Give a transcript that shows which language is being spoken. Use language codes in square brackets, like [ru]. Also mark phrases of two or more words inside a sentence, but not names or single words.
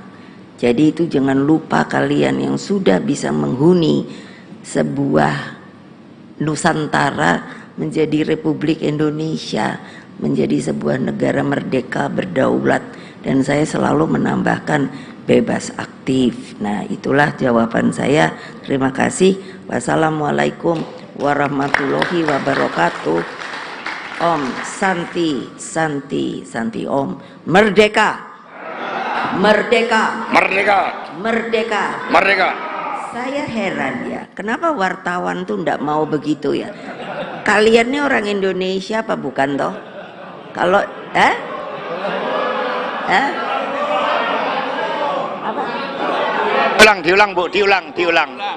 [id] Jadi itu jangan lupa kalian yang sudah bisa menghuni sebuah Nusantara menjadi Republik Indonesia, menjadi sebuah negara merdeka berdaulat. Dan saya selalu menambahkan bebas aktif. Nah, itulah jawaban saya. Terima kasih. [ar] والسلام عليكم ورحمة الله وبركاته. [sa] ॐ शान्ति शान्ति शान्ति ॐ. [id] Merdeka, merdeka, Merdeka, merdeka, merdeka. Saya heran ya, kenapa wartawan tuh ndak mau begitu ya? Kalian ini orang Indonesia apa bukan toh? Kalau apa? Diulang Bu, diulang.